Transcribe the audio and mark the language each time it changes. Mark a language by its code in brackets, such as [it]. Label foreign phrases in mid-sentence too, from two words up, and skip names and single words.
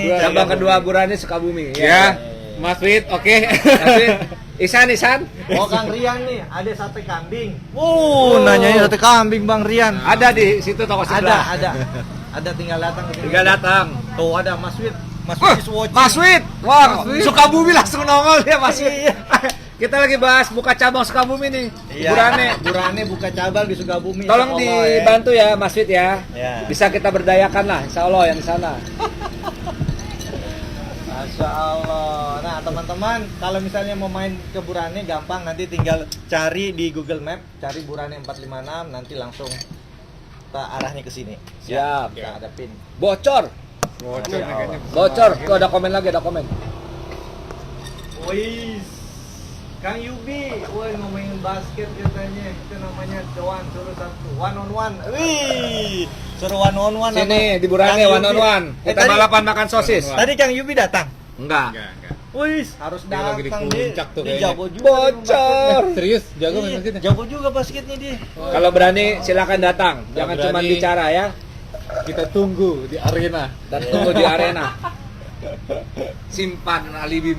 [id] Cabang kedua Burane Sukabumi. Ya, Mas Wid, oke. Isan. Oh, Kang Rian nih, ada sate kambing. Nanyanya sate kambing Bang Rian. Ada di situ toko sebelah. Ada tinggal datang ke sini. Tinggal datang. Tuh ada Mas Wid. Mas Wid [en] is watching. [id] Mas Wid, wah, Mas Wid. Sukabumi langsung nongol ya Mas Wid. Iya. Kita lagi bahas buka cabang Sukabumi nih. Iya. Burane buka cabang di Sukabumi. Tolong [ar] Insya Allah, [id] dibantu ya Mas Wid ya. Ya. Bisa kita berdayakan lah, [ar] insya Allah [id] yang di sana. [ar] Masya Allah. [id] Nah teman-teman, kalau misalnya mau main ke Burane gampang, nanti tinggal cari di Google Map, cari Burane 456, nanti langsung arahnya ke sini. Siap. Kita ada pin. Bocor. Bocor. Tuh ada komen lagi, ada komen. Wih, Kang Yubi, woi ngomongin basket katanya, itu namanya doan suruh satu [en] one on one. [id] Wih, suruh [en] one on one. [id] Sini di Burane [en] one on one. [id] Kita balapan makan sosis. Tadi Kang Yubi datang. Enggak. Enggak. Wih, harus Dia lagi di datang puncak tuh dia kayaknya. jago juga. Bocor. Serius, jago Iya, basketnya. jago juga basketnya dia. Kalau berani silakan datang. Jangan berani. cuma bicara ya. Kita tunggu di arena. Dan tunggu di arena. Simpan alibimu.